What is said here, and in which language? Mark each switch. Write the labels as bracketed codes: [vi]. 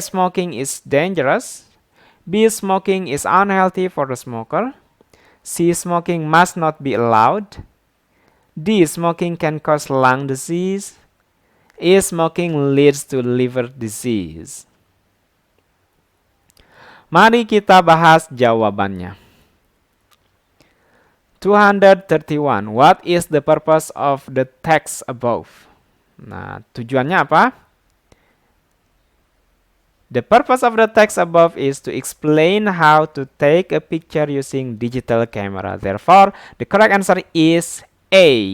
[en] Smoking is dangerous. B. Smoking is unhealthy for the smoker. C. Smoking must not be allowed. D. Smoking can cause lung disease. E. Smoking leads to liver disease. [id] Mari kita bahas jawabannya. 231. [en] What is the purpose of the text above? [id] Nah, tujuannya apa? [en] The purpose of the text above is to explain how to take a picture using digital camera. Therefore, the correct answer is A.